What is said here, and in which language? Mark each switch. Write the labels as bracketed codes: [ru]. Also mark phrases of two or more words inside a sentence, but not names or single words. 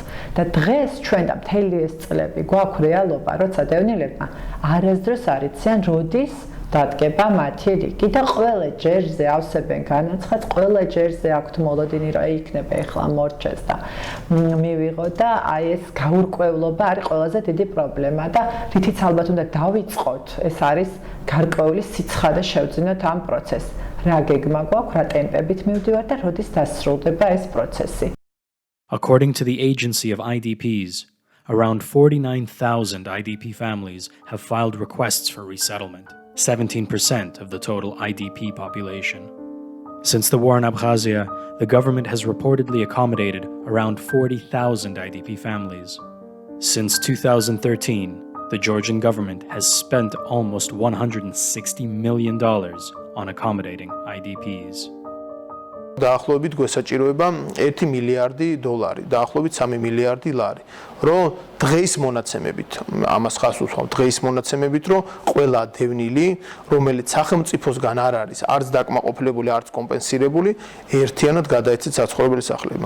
[ka] და დღეს ჩვენ და მთელი ეს წლები გვაქვს რეალობა, როცა დევნილებმა არასდროს არ იციან როდის დადგება მათი რიგი და ყველა ჯერზე ავსებენ განაცხადს, ყველა ჯერზე აქვთ მოლოდინი, რომ იქნება ეხლა მორჩეს და მივიღო და აი ეს გაურკვევლობა არის ყველაზე დიდი პრობლემა და რითიც ალბათ უნდა დავიწყოთ, ეს არის გარკვეული სიცხადე შევძინოთ ამ პროცესს. რა გეგმა გვაქვს, რა ტემპებით მივდივართ და როდის დასრულდება ეს პროცესი. [en] According to the agency of IDPs, around 49,000 IDP families have filed requests for resettlement, 17% of the total IDP population. Since the war in Abkhazia, the government has reportedly accommodated around 40,000 IDP families. Since 2013, the Georgian government has spent almost $160 million on accommodating IDPs. [ka] დაახლოებით გვესაჭიროება 1 მილიარდი დოლარი, დაახლოებით 3 მილიარდი ლარი, რომ დღეის მონაცემებით, ამას ხას უსვამ, დღეის მონაცემებით, რომ ყველა დევნილი, რომელიც სახელმწიფოსგან არ არის, არც დაკმაყოფილებული, არც კომპენსირებული, ერთიანად გადაეცეთ საცხოვრებელი სახლები.